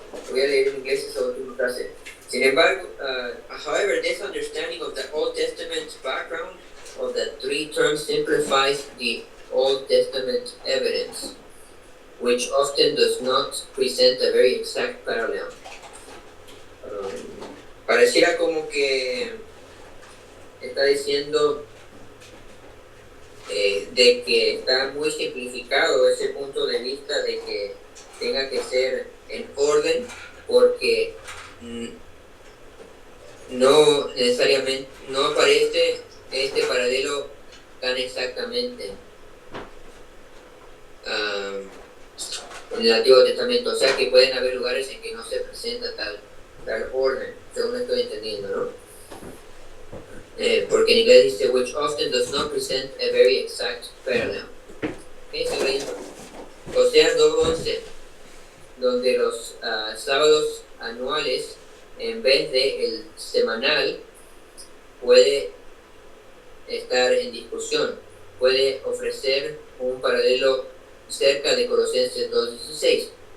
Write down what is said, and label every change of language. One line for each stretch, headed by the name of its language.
Spanish: Voy a leer en inglés esa última frase. Sin embargo,
English: however, this understanding of the Old Testament background of the three terms simplifies the Old Testament evidence, which often does not present a very exact parallel.
Spanish: Pareciera como que está diciendo de que está muy simplificado ese punto de vista de que tenga que ser en orden, porque no necesariamente, no aparece este paralelo tan exactamente en el Antiguo Testamento, o sea que pueden haber lugares en que no se presenta tal orden, según estoy entendiendo, ¿no? Porque en inglés dice,
English: which often does not present a very exact parallel.
Spanish: Oseas 2:11, donde los sábados anuales, en vez de el semanal, puede estar en discusión, puede ofrecer un paralelo cerca de Colosenses 2:16.